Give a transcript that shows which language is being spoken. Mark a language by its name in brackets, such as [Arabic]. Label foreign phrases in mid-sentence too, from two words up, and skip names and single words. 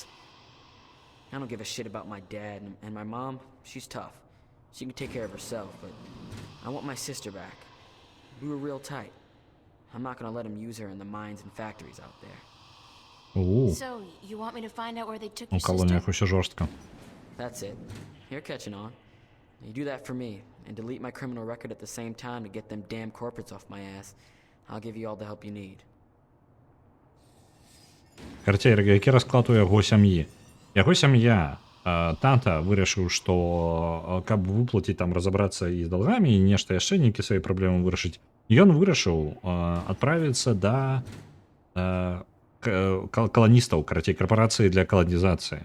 [English] I don't give a shit about my dad, and my mom, she's tough. She can take care of herself, but I want my sister back. We were real tight. I'm not gonna let them use her in the mines and factories out there. So, you want me to find out where they took [Belarusian] У [English] your sister? [Belarusian] калоніях усё жорстка. [English] That's it. You're catching on. You do that for me, and delete my criminal record at the same time to get them damn corporates off my ass. I'll give you all the help you need. [Belarusian] Карцей, які расклад у яго сям'і? Яго сям'я, тата вырашыў, што каб выплаціць там, разабрацца і з долгамі, і нешта яшчэ, нейкія свае праблемы вырашыць, ён вырашыў адправіцца да каланістаў, карацей, карпорацыі для каланізацыі.